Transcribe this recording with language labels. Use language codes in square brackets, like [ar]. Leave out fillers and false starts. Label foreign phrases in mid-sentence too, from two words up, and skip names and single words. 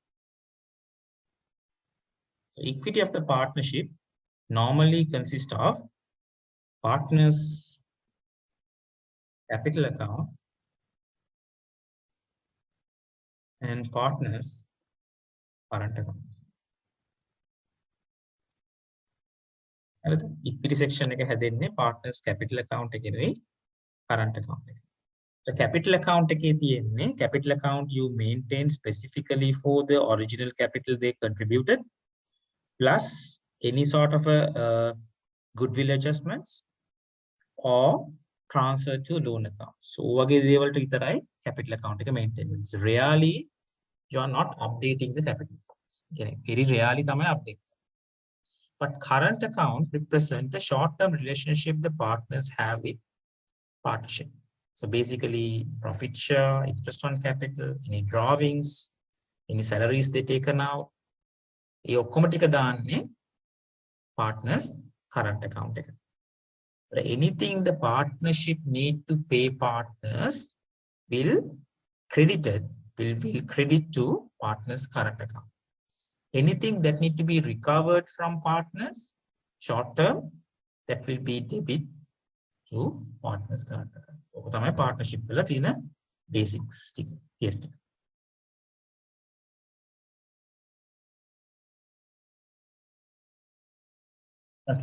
[en] So equity of the partnership normally consists of partners' capital account and partners' current account. Equity section [si] එක හැදෙන්නේ [en] partners capital account [si] එකේ [en] current account [si] එක. [en] So capital account [si] එකේ තියෙන්නේ [en] capital account you maintain specifically for the original capital they contributed plus any sort of a goodwill adjustments or transfer to loan account. [si] So වගේ දේවල්ට විතරයි [en] capital account [si] එක maintain වෙන්නේ. [en] Rarely you are not updating the capital account. Okay, very rarely තමයි update. But current account represent the short-term relationship the partners have with partnership. So basically, profit share, interest on capital, any drawings, any salaries they taken out, [si] ඒ ඔක්කොම ටික දාන්නේ [en] partners current account [si] එක. [en] But anything the partnership need to pay partners will credit to partners current account. Anything that need to be recovered from partners short term, that will be debit to partners current account. [si] ඔක තමයි partnership වල තියෙන basics ටික. [en] theory. Okay.